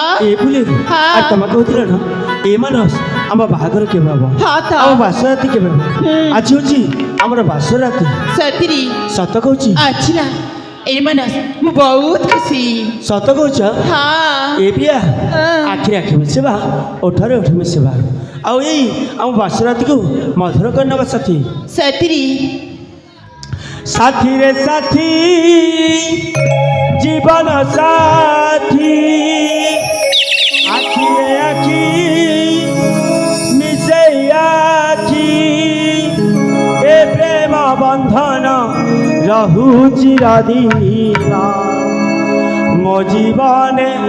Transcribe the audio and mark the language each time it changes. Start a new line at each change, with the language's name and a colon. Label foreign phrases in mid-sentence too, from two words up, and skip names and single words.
Odia: ଏ ବୁଲି ଆଉ ତମେ କହୁଥିଲ ନା ଏ ମାନସ ଆମ ବାହାଘର କେବେ ହବ ଆମ ବାସ ରାତି କେବେ ହବ ଆଜି ହଉଛି ଆମର ବାସ ରାତି ସତରି ସତ କହୁଛି ଆଚ୍ଛା ଏ ମାନସ ମୁଁ ବହୁତ ଖୁସି ସତ କହୁଛ ଏ ପ୍ରିୟା ଆଖିରେ ଆଖି ମିଶିବା ଓଠରେ ଓଠ ମିଶିବା ଆଉ ଏଇ ଆମ ବାସ ରାତିକୁ ମଧୁର କରିନେବା ସାଥୀ ସତରି ସାଥୀ ରେ ସାଥୀ ଜୀବନ ସାଥୀ ଆଖି ରେ ଆଖି ମିଶେ ଆଖି ଏ ପ୍ରେମ ବନ୍ଧନ ରହୁ ଚିରଦିନ ମୋ ଜୀବନ